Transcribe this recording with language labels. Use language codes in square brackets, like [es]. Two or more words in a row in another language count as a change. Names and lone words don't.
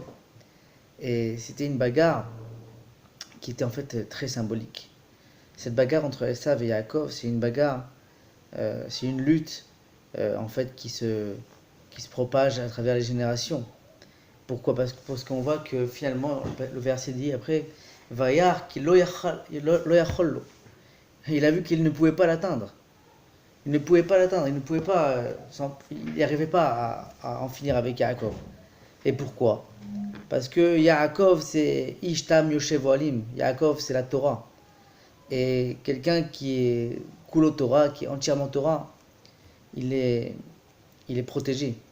[fr] Et c'était une bagarre qui était en fait très symbolique. Cette bagarre entre Esav et Yaakov, c'est une bagarre, c'est une lutte en fait qui se propage à travers les générations. Pourquoi? Parce qu'on voit que finalement, le verset dit après, [he] וירא כי לא יכל לו. [fr] Il a vu qu'il ne pouvait pas l'atteindre. Il ne pouvait pas l'atteindre, il ne pouvait pas, il n'arrivait pas à en finir avec Yaakov. Et pourquoi? Parce que Yaakov c'est [he] איש תם יושב אהלים. [fr] Yaakov c'est la Torah. Et quelqu'un qui est [he] כולו תורה, [fr] qui est entièrement Torah, il est protégé.